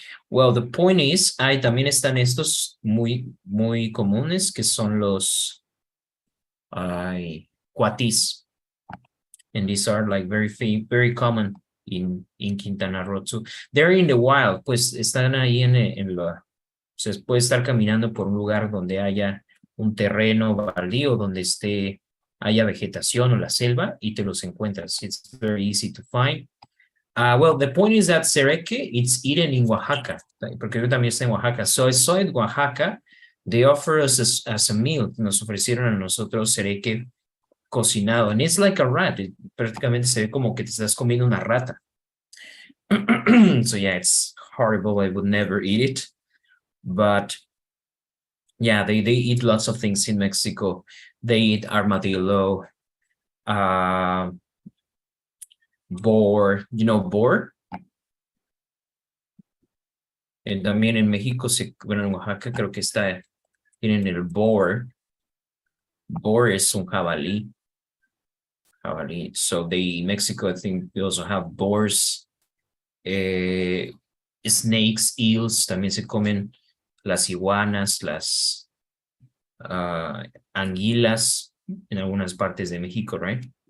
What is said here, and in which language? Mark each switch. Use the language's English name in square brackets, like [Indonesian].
[English] Well, the point is, [Spanish] también están estos muy comunes que son los cuatis. [English] And these are like very common in Quintana Roo too. They're in the wild, [Spanish] pues están ahí se puede estar caminando por un lugar donde haya un terreno baldío, donde haya vegetación o la selva y te los encuentras. [English] It's very easy to find. Well, the point is that cereque, it's eaten in Oaxaca, [Spanish] porque yo también estoy en Oaxaca. [English] So I saw in Oaxaca, they offer us as a meal. [Spanish] Nos ofrecieron a nosotros cereque cocinado. [English] And it's like a rat. [Spanish] Prácticamente se ve como que te estás comiendo una rata. [English] So yeah, it's horrible. I would never eat it. But yeah, they eat lots of things in Mexico. They eat armadillo, boar. You know boar? [Spanish] También en México, bueno, en Oaxaca creo que tienen el boar. Boar es un jabalí. [English] So in Mexico, I think we also have boars, snakes, eels. [Spanish] También se comen las iguanas, las anguilas in algunas partes de México, right?